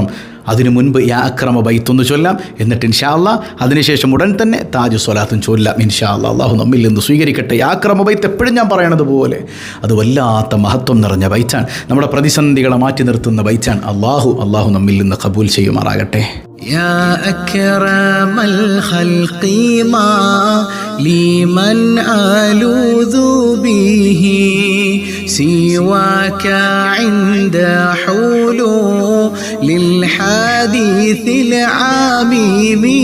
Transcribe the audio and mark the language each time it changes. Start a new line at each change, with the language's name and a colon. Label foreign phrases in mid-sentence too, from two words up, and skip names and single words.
Malayalam: അതിനു മുൻപ് യാ അക്രമ ബൈത്തൊന്ന് ചൊല്ലാം. എന്നിട്ട്
Arabic: إن شاء الله
Malayalam: അതിനുശേഷം ഉടൻ തന്നെ താജു സ്വലാത്തും ചൊല്ലാം
Arabic: إن شاء الله.
Malayalam: അള്ളാഹു നമ്മിൽ നിന്ന് സ്വീകരിക്കട്ടെ. യാ അക്രമ ബൈത്ത് എപ്പോഴും ഞാൻ പറയണത് പോലെ അത് വല്ലാത്ത മഹത്വം നിറഞ്ഞ ബൈറ്റാണ്. നമ്മുടെ പ്രതിസന്ധികളെ മാറ്റി നിർത്തുന്ന ബൈറ്റാണ്. അള്ളാഹു നമ്മിൽ നിന്ന് കബൂൽ ചെയ്യുമാറാകട്ടെ.
Arabic: يا أكرم الخلق ما لمن ألوذ به سواك عند حلول الحديث العميم